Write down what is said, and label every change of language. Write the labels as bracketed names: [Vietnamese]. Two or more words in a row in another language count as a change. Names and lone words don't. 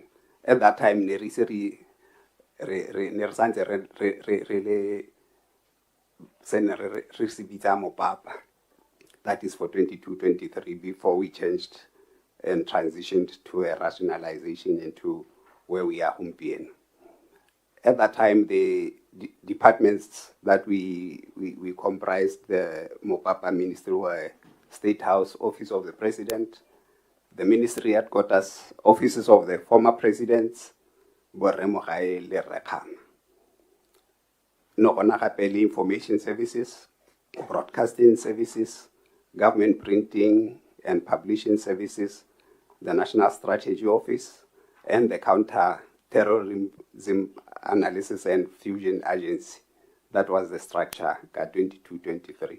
[English] At that time, that is for 22-23 before we changed and transitioned to a rationalization into where we are humpien. At that time, the departments that we comprised the Mopapa Ministry were State House, Office of the President, the Ministry Headquarters, Offices of the former Presidents, [Tswana] Boremogae le Rekham. Nogona gape le [English] Information Services, Broadcasting Services, Government Printing and Publishing Services, the National Strategy Office, and the Counter-Terrorism Analysis and Fusion Agency. That was the structure at 22-23.